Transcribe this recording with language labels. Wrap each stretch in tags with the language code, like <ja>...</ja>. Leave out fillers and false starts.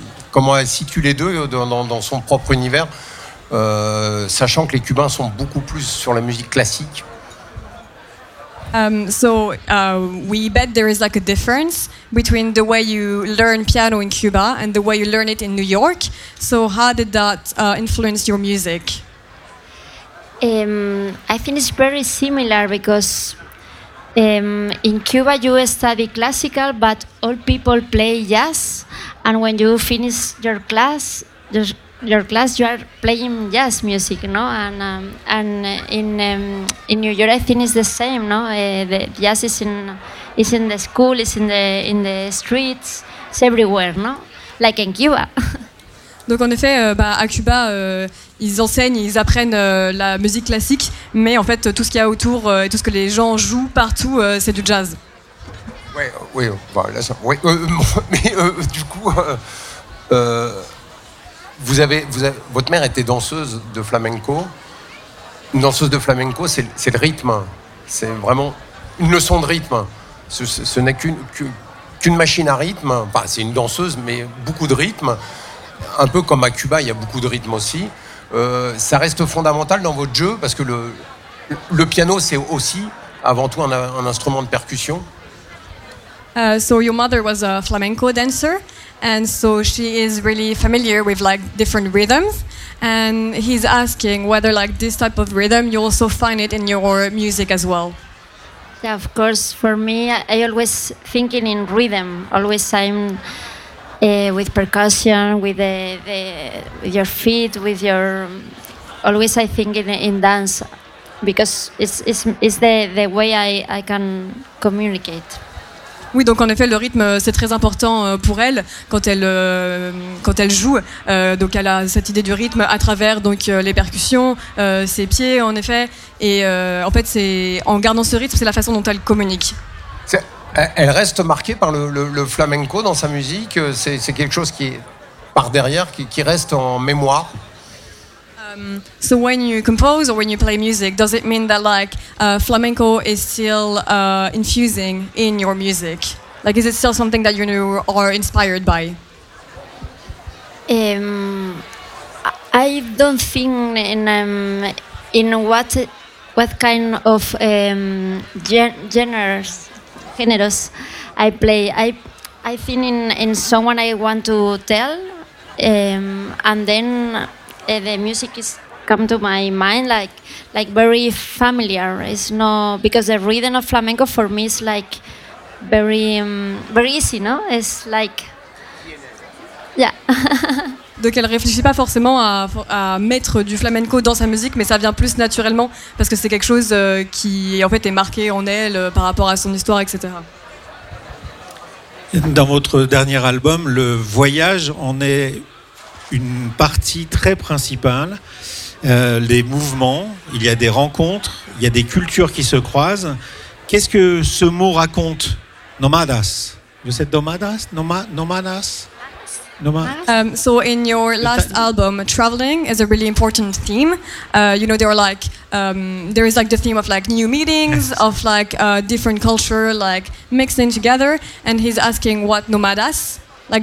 <fr>Comment elle situe les deux dans son propre univers? Sachant que les Cubains sont beaucoup plus sur la musique classique.</fr> <en>We bet there is like a difference between the way you learn piano in Cuba and the way you learn it in New York. So how did that influence your music? I think it's very similar because in Cuba you study classical, but all people play jazz, and when you finish your class, you are playing jazz music, no? And in New York, I think it's the same, no? The jazz is in the school, is in the streets, it's everywhere, no? Like in Cuba.</en> <fr>Donc en effet, à Cuba, ils enseignent, ils apprennent la musique classique, mais en fait, tout ce qu'il y a autour et tout ce que les gens jouent partout, c'est du jazz. Vous avez votre mère était danseuse de flamenco. Une danseuse de flamenco, c'est le rythme. C'est vraiment une leçon de rythme. Ce n'est qu'une machine à rythme. Enfin, c'est une danseuse, mais beaucoup de rythme. Un peu comme à Cuba, il y a beaucoup de rythme aussi. Ça reste fondamental dans votre jeu, parce que le piano, c'est aussi avant tout un instrument de percussion.</fr> <en>So your mother was a flamenco dancer, and so she is really familiar with like different rhythms. And he's asking whether like this type of rhythm you also find it in your music as well. Yeah, of course. For me, I always thinking in rhythm. Always I'm with percussion, with the your feet, with your. Always I think in dance, because it's the way I can communicate.</en> <fr>Oui, donc en effet, le rythme, c'est très important pour elle quand elle joue. Donc elle a cette idée du rythme à travers donc, les percussions, ses pieds, en effet. Et en fait, c'est, en gardant ce rythme, c'est la façon dont elle communique. Elle reste marquée par le flamenco dans sa musique. C'est quelque chose qui est par derrière, qui reste en mémoire.</fr> <en>So when you compose or when you play music, does it mean that like flamenco is still infusing in your music? Like, is it still something that you know are inspired by? I don't think in what kind of genres I play. I think in someone I want to tell, and then. The music is come to my mind like very familiar. It's no, because the rhythm of flamenco for me is like very very easy, no? It's like yeah.</en> <fr>Donc elle réfléchit pas forcément à mettre du flamenco dans sa musique, mais ça vient plus naturellement parce que c'est quelque chose qui en fait est marqué en elle par rapport à son histoire, etc. Dans votre dernier album, le voyage en est une partie très principale, les mouvements, il y a des rencontres, il y a des cultures qui se croisent. Qu'est-ce que ce mot raconte? Nomadas. Vous êtes nomadas? Nomadas?</fr> <en>So in your last album, traveling is a really important theme. You know, there is like the theme of like new meetings, of like different culture, like mixing together. And he's asking what nomadas? Like</en>